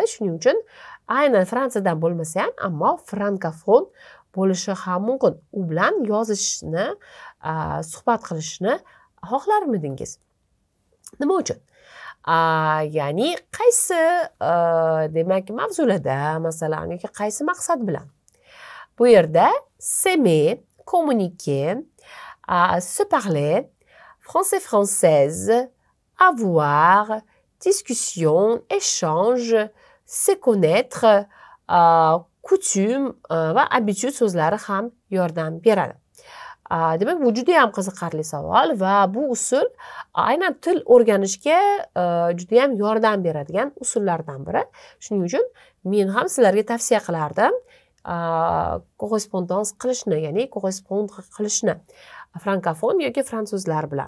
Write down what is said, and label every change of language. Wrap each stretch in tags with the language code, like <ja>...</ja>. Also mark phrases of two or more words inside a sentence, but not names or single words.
<uz>Shuning uchun aynan Fransiyadan bo'lmasa ham, ammo frankofon bo'lishi ham mumkin. U bilan yozishni, suhbat qilishni xohlarmidingiz? Nima uchun? Ya'ni qaysi demak mavzularda, masalan, yoki qaysi maqsad bilan? Bu yerda</uz> <fr>s'aimer, communiquer, se parler, français-française, avoir, discussion, échange, se connaître, coutume va habitude</fr> <uz>so'zlari ham yordam beradi. Demak, bu juda ham qiziqarli savol va bu usul aynan til o'rganishga juda ham yordam beradigan usullardan biri. Shuning uchun men ham sizlarga tavsiya qilardim korrespondans qilishni, ya'ni korrespondre qilishni frankofon yoki fransuzlar bilan.</uz>